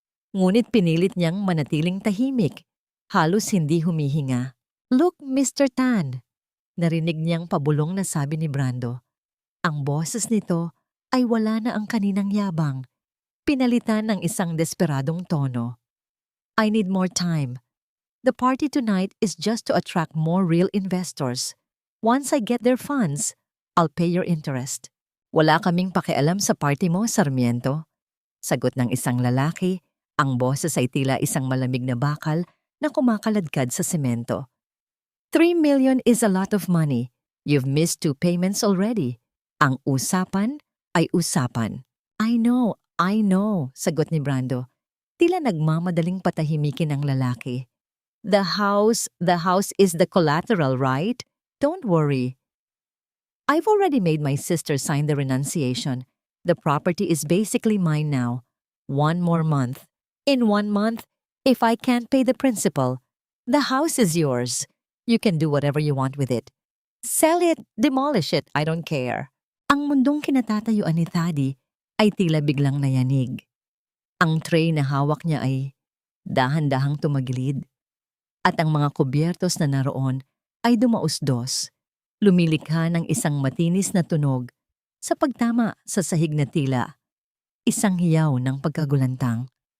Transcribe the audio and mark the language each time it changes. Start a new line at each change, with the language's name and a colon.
Filipino: Ngunit pinilit niyang manatiling tahimik, halos hindi humihinga.
English: "Look, Mr.
Filipino: Tan," narinig niyang pabulong na sabi ni Brando. Ang boses nito ay wala na ang kaninang yabang, pinalitan ng isang desperadong tono.
English: "I need more time. The party tonight is just to attract more real investors. Once I get their funds, I'll pay your interest."
Filipino: "Wala kaming pakialam sa party mo, Sarmiento," sagot ng isang lalaki. Ang boses ay tila isang malamig na bakal na kumakaladkad sa semento.
English: "3 million is a lot of money. You've missed 2 payments already.
Filipino: Ang usapan ay usapan."
English: I know,
Filipino: sagot ni Brando. Tila nagmamadaling patahimikin ang lalaki.
English: The house is the collateral, right? Don't worry. I've already made my sister sign the renunciation. The property is basically mine now. 1 more month. In 1 month, if I can't pay the principal, the house is yours. You can do whatever you want with it. Sell it, demolish it, I don't care.
Filipino: Ang mundong kinatatayuan ni Thady ay tila biglang nayanig. Ang tray na hawak niya ay dahan-dahang tumagilid at ang mga kubyertos na naroon ay dumausdos. Lumilikha ng isang matinis na tunog sa pagtama sa sahig na tila isang hiyaw ng pagkagulantang.